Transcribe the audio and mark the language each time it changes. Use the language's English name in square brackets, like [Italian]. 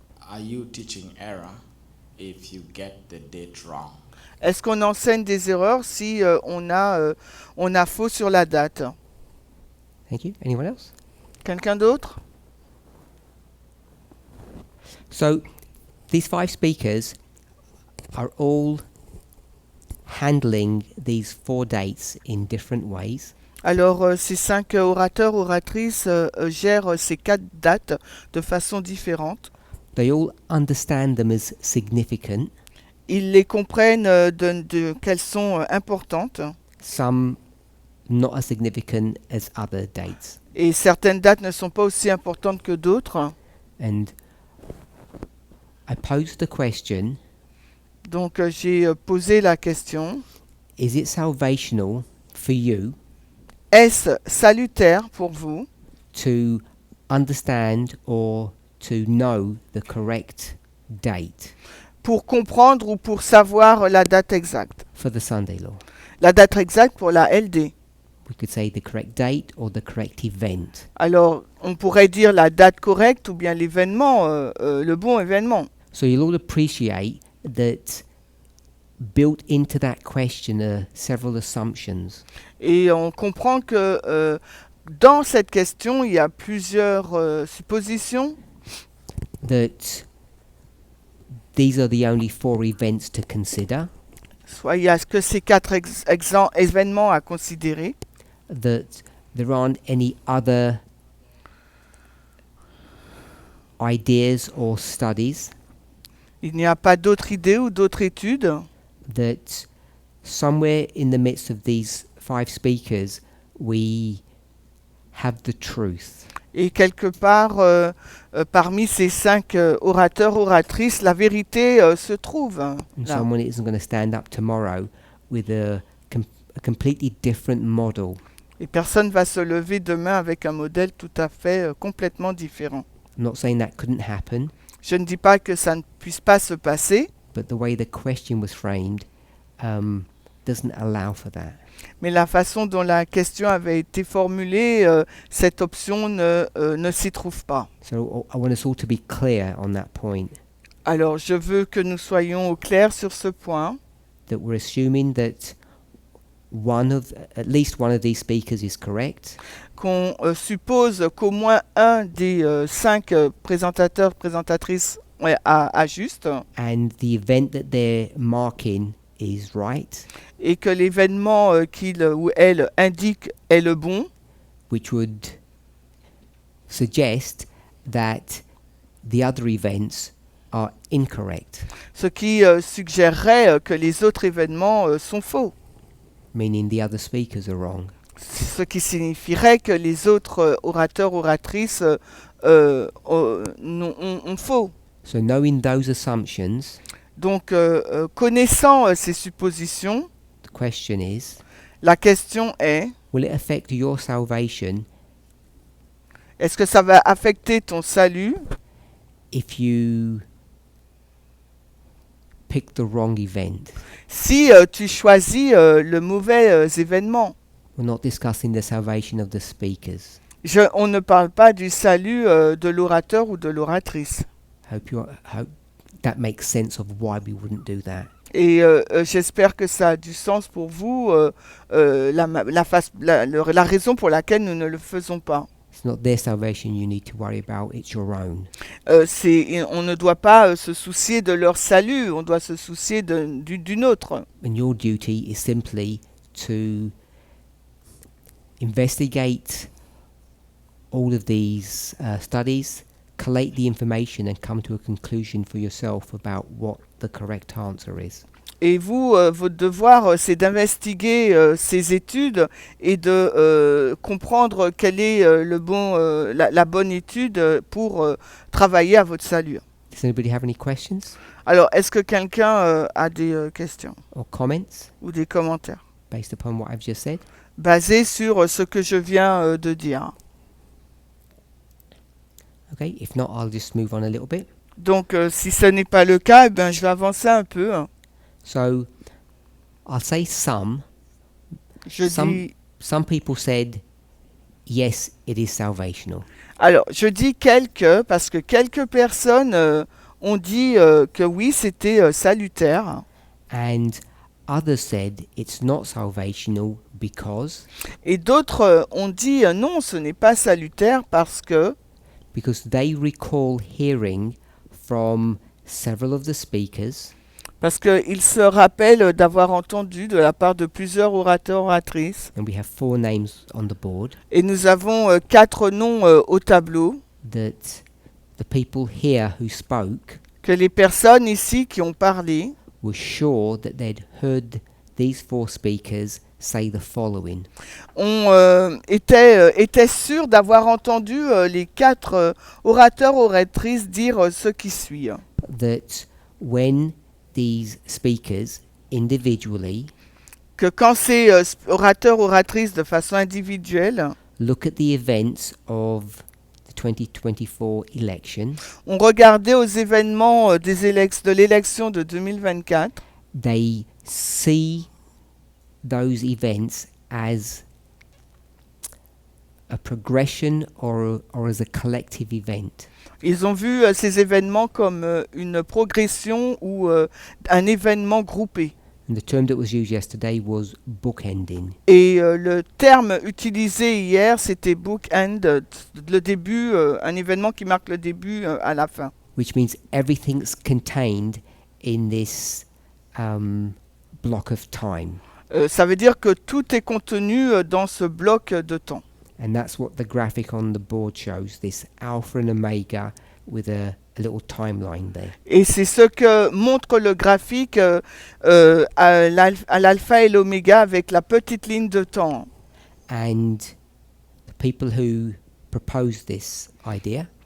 [English] Are you teaching error if you get the date wrong? [French] Est-ce qu'on enseigne des erreurs si on a faux sur la date? [English] Thank you. Anyone else? [French] Quelqu'un d'autre? [English] So, these 5 speakers are all handling these 4 dates in different ways. [French] Alors, ces 5 orateurs, oratrices gèrent ces 4 dates de façon différente. [English] They all understand them as significant. [French] Ils les comprennent qu'elles sont importantes, [English] Some not as significant as other dates. [French] et certaines dates ne sont pas aussi importantes que d'autres. [English] And I posed the question, [French] Donc, j'ai posé la question, [English] is it salvational for you [French] est-ce salutaire pour vous [English] to understand or to know the correct date [French] pour comprendre ou pour savoir la date exacte? [English] for the Sunday law? [French] La date exacte pour la LD. [English] We could say the correct date or the correct event. [French] Alors, on pourrait dire la date correcte ou bien l'événement, le bon événement. [English] So you'll all appreciate that built into that question are several assumptions. [French] Et on comprend que dans cette question, il y a plusieurs suppositions. [English] That these are the only 4 events to consider. [French] Soit il y a que ces 4 événements à considérer. [English] That there aren't any other ideas or studies. [French] Il n'y a pas d'autres idées ou d'autres études. [English] That somewhere in the midst of these 5 speakers we have the truth. [French] Et quelque part, parmi ces 5 orateurs, oratrices, la vérité se trouve. [English] And [French] Là. [English] someone isn't going to stand up tomorrow with a completely different model. [French] Et personne va se lever demain avec un modèle tout à fait complètement différent. [English] I'm not saying that couldn't happen, [French] Je ne dis pas que ça ne puisse pas se passer, [English] but the way the question was framed doesn't allow for that. [French] mais la façon dont la question avait été formulée, cette option ne s'y trouve pas. [English] So I want us all to be clear on that point, [French] Alors, je veux que nous soyons au clair sur ce point, [English] that we're assuming that at least one of these speakers is correct, [French] qu'on suppose qu'au moins un des 5 présentateurs, présentatrices a juste, [English] and the event that they're marking is right, [French] et que l'événement qu'il ou elle indique est le bon, [English] which would suggest that the other events are incorrect, [French] ce qui suggérerait que les autres événements sont faux, [English] meaning the other speakers are wrong. [French] ce qui signifierait que les autres orateurs, oratrices ont faux. [English] So knowing those assumptions, [French] Donc, connaissant ces suppositions, [English] the question is, [French] la question est, [English] will it affect your salvation [French] est-ce que ça va affecter ton salut [English] if you pick the wrong event? [French] si tu choisis le mauvais événement? [English] We're not discussing the salvation of the speakers. [French] On ne parle pas du salut de l'orateur ou de l'oratrice. [English] Hope that makes sense of why we wouldn't do that. [French] Et j'espère que ça a du sens pour vous, la raison pour laquelle nous ne le faisons pas. [English] It's not their salvation you need to worry about, it's your own. [French] On ne doit pas se soucier de leur salut, on doit se soucier d'une autre. [English] And your duty is simply to investigate all of these studies, collate the information and come to a conclusion for yourself about what the correct answer is. [French] Et vous, votre devoir, c'est d'investiguer ces études et de comprendre quelle est la bonne étude pour travailler à votre salut. [English] Does anybody have any questions [French] Alors, est-ce que quelqu'un a des questions [English] or comments [French] ou des commentaires [English] based upon what I've just said? [French] basés sur ce que je viens de dire? [English] Okay, if not, I'll just move on a little bit. [French] Donc, si ce n'est pas le cas, eh ben, je vais avancer un peu. [English] So, I'll say some. [French] Je dis, [English] Some people said, yes, it is salvational. [French] alors, je dis quelques, parce que quelques personnes ont dit que oui, c'était salutaire. [English] And others said, it's not salvational because [French] Et d'autres ont dit non, ce n'est pas salutaire parce que [English] they recall hearing from several of the speakers [French] Parce qu'il se rappelle d'avoir entendu de la part de plusieurs orateurs, oratrices. [English] and we have 4 names on the board, [French] Et nous avons 4 noms au tableau, [English] that the people here who spoke [French] que les personnes ici qui ont parlé [English] were sure that they'd heard these 4 speakers say the following. [French] étaient sûrs d'avoir entendu les 4 orateurs, oratrices dire ce qui suit. [English] That when these speakers individually [French] Que quand ces orateurs, oratrices de façon individuelle [English] look at the events of the 2024 election, [French] ont regardé aux événements de l'élection de 2024, [English] they see those events as a progression or as a collective event. [French] ils ont vu ces événements comme une progression ou un événement groupé. [English] And the term that was used yesterday was bookending. [French] Et le terme utilisé hier, c'était bookend, le début, un événement qui marque le début à la fin. [English] Which means everything's contained in this block of time. [French] Ça veut dire que tout est contenu dans ce bloc de temps. [English] And that's what the graphic on the board shows, this alpha and omega with a little timeline there. [French] Et c'est ce que montre le graphique à l'alpha et l'oméga avec la petite ligne de temps. [English] And the people who proposed this idea